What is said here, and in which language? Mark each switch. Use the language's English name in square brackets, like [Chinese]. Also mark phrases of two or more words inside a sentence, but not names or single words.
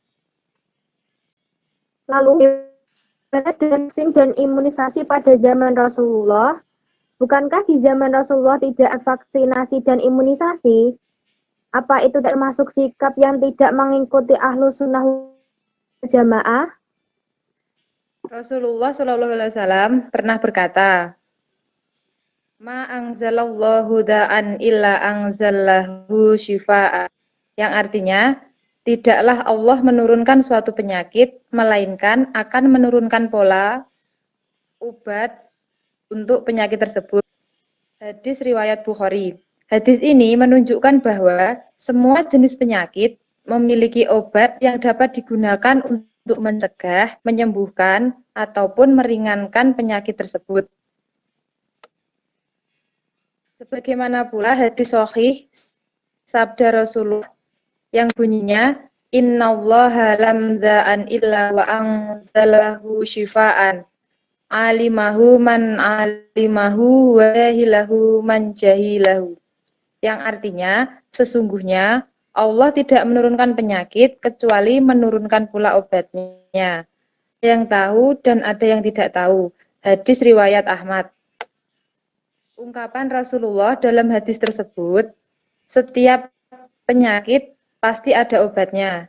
[Indonesian] Lalu, bagaimana dengan vaksin dan imunisasi pada zaman Rasulullah? Bukankah di zaman Rasulullah tidak ada vaksinasi dan imunisasi? Apa itu termasuk sikap yang tidak mengikuti [Arabic] أهل السنة والجماعة? [Indonesian] Rasulullah SAW pernah berkata, [Arabic] ما أنزل الله داء إلا أنزل له شفاء, [Indonesian] yang artinya, tidaklah Allah menurunkan suatu penyakit, melainkan akan menurunkan pola obat untuk penyakit tersebut. Hadis riwayat Bukhari. Hadis ini menunjukkan bahwa semua jenis penyakit memiliki obat yang dapat digunakan untuk mencegah, menyembuhkan, ataupun meringankan penyakit tersebut. Sebagaimana pula hadis sahih sabda Rasulullah yang bunyinya [Arabic] إن الله لم داء إلا وأنزل له شفاء علمه من علمه وجهله من جهله, [Indonesian] yang artinya sesungguhnya Allah tidak menurunkan penyakit kecuali menurunkan pula obatnya. Ada yang tahu dan ada yang tidak tahu. Hadis riwayat Ahmad. Ungkapan Rasulullah dalam hadis tersebut, setiap penyakit pasti ada obatnya.